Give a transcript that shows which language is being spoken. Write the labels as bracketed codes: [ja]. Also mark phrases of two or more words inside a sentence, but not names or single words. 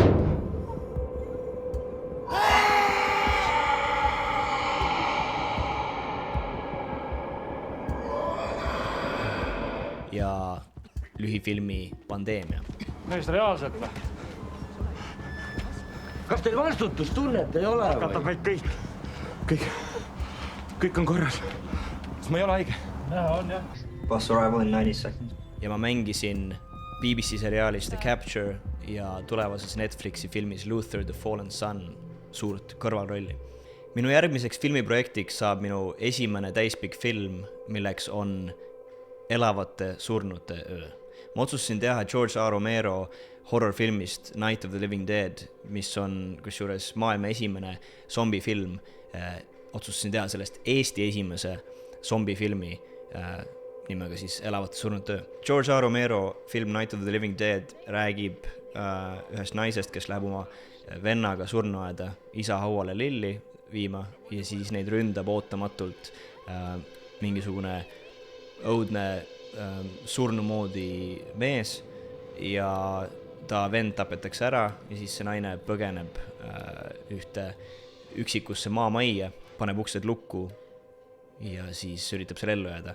[et] Ja lühifilmi Pandeemia. Meist reaalselt või? Kas teil vastutustunnet ei ole? Katab meid kõik. Kõik on korras. Kas ma ei ole haige? Näha on jah. [en] Bus arrival in 90 seconds. [et] Ja ma mängisin BBC seriaalis The Capture ja tulevases Netflixi filmis Luther the Fallen Sun suurt kõrvalrolli. Minu järgmiseks filmiprojektiks saab minu esimene täispikk film, milleks on Elavate surnute öö. Ma otsustasin teha George A. Romero horrorfilmist Night of the Living Dead, mis on kusjuures maailma esimene zombifilm. Otsustasin teha sellest Eesti esimese zombifilmi nimega siis Elavate surnute öö. George A. Romero film Night of the Living Dead räägib ühest naisest, kes läheb oma vennaga surnuaeda isa hauale lilli viima ja siis neid ründab ootamatult mingisugune õudne surnumoodi mees ja ta vend tapetakse ära ja siis see naine põgeneb ühte üksikusse maamajja, paneb uksed lukku ja siis üritab seal ellu jääda.